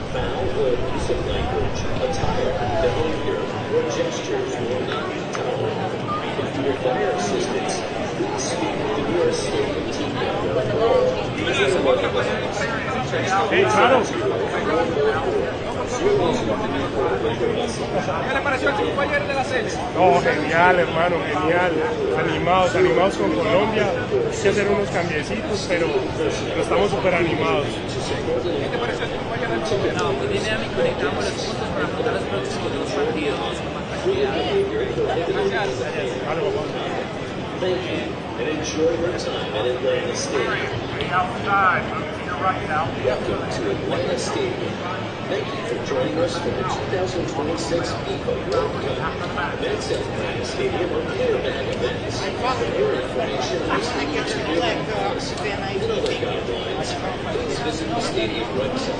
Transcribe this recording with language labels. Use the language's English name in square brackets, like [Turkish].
[English] Foul or abusive language, attire, behavior, or gestures will not be tolerated. If you require assistance, please speak with the nearest stadium team member or use a mobile device. Hey, Carlos. [Spanish] ¿Qué le pareció el triunfo ayer de la serie? No, genial, hermano, genial. Animados, animados con Colombia. Hay que hacer unos cambiecitos, pero estamos súper animados. ¿Qué te pareció el triunfo ayer del Chile? No, muy dinámico, necesitamos los puntos para afrontar los próximos dos partidos con más tranquilidad. Vale, papá. [English] Thank you, and enjoy your time at Atlanta Stadium. Welcome to Atlanta Stadium. Thank you for joining us for the 2026 FIFA World Cup. Events at Atlanta Stadium are clear-bag events. For more information on the stadium's clear-bag policy and other guidelines, please visit the stadium website.